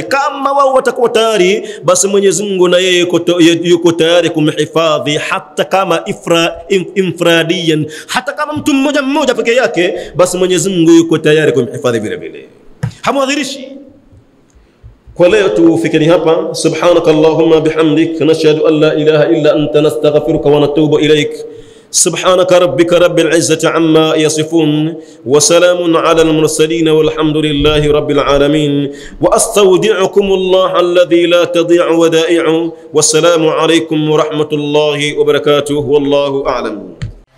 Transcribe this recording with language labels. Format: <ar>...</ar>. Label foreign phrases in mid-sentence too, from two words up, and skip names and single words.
<sw>Kama wao watakuwa tayari, basi Mwenyezi Mungu na yeye yuko tayari kumhifadhi, hata kama infradiyan, hata kama mtu mmoja mmoja peke yake, basi Mwenyezi Mungu yuko tayari kumhifadhi vile vile, hamwadhirishi. Kwa leo tufikeni hapa.</sw> <ar>سبحانك اللهم وبحمدك، نشهد أن لا إله إلا أنت، نستغفرك ونتوب إليك. سبحانك ربك رب العزة عما يصفون، وسلام على المرسلين، والحمد لله رب العالمين. وأستودعكم الله الذي لا تضيع ودائعه، والسلام عليكم ورحمة الله وبركاته، والله أعلم.</ar>